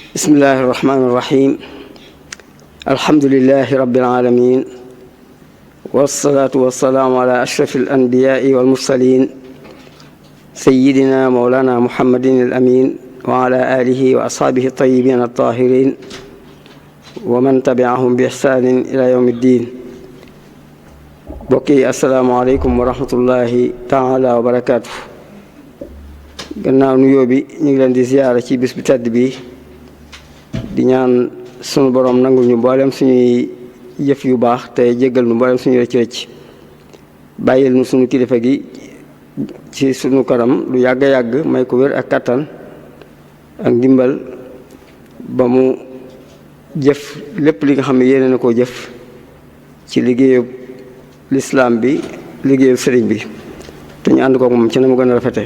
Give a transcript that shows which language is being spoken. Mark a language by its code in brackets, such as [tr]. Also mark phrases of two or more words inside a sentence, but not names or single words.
[ar] بسم الله الرحمن الرحيم الحمد لله رب العالمين والصلاة والسلام على أشرف الأنبياء والمرسلين سيدنا مولانا محمد الأمين وعلى آله وأصحابه الطيبين الطاهرين ومن تبعهم بإحسان إلى يوم الدين. بقي السلام عليكم ورحمة الله تعالى وبركاته. [wo] gannaaw nuyoo bi ñu ngi leen di ziyaara ci bis bu tedd bi di ñaan sunu borom nangul ñu mboolem suñuy jëf yu baax te jéggal nu mboolem suñu rëcc rëcc bàyyil nu sunu kilifa gi ci sunu kanam lu yàgg yàgg may ko wér ak kattan ak ndimbal ba mu jëf lépp li nga xam ne yéene na koo jëf ci liggéeyu lislaam bi liggéeyu sëriñ bi te ñu ànd ko moom ci na mu gën a rafete.